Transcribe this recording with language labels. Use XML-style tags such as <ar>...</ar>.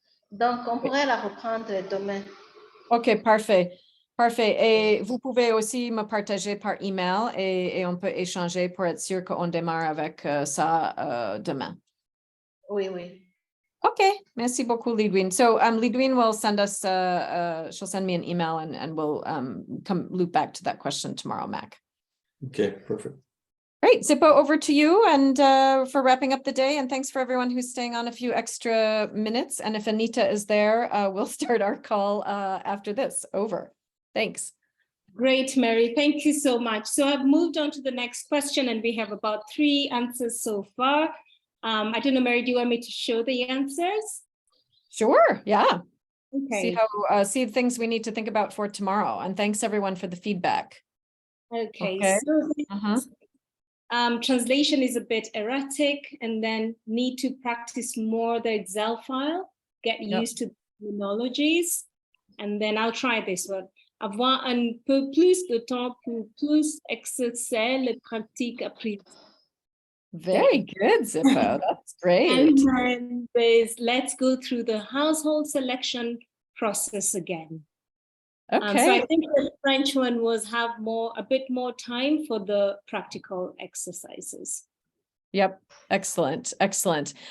<fr>Donc, on pourrait la reprendre demain. OK, parfait. Parfait. Et vous pouvez aussi me partager par email et on peut échanger pour être sûr qu'on démarre avec ça demain. Oui, oui. Okay, merci beaucoup, Lidwin.</fr> <en>So Lidwin will send us, she'll send me an email and we'll come loop back to that question tomorrow, Mac. Okay, perfect. Great, Zippo, over to you and for wrapping up the day. And thanks for everyone who's staying on a few extra minutes. And if Anita is there, we'll start our call after this. Over. Thanks. Great, Mary. Thank you so much. So I've moved on to the next question and we have about 3 answers so far. I don't know, Mary, do you want me to show the answers? Sure, yeah. Okay. See the things we need to think about for tomorrow. And thanks everyone for the feedback. Okay. Okay. So translation is a bit erratic, and then need to practice more the Excel file, get used to terminologies, and then I'll try this one.</en> <fr>Avoir un peu plus de temps pour plus exercer les pratiques apprises.</fr> <en>Very good, Zippo. That's great. And then there's let's go through the household selection process again. So Okay. I think the French one was have a bit more time for the practical exercises. Yep. Excellent. Excellent.</en>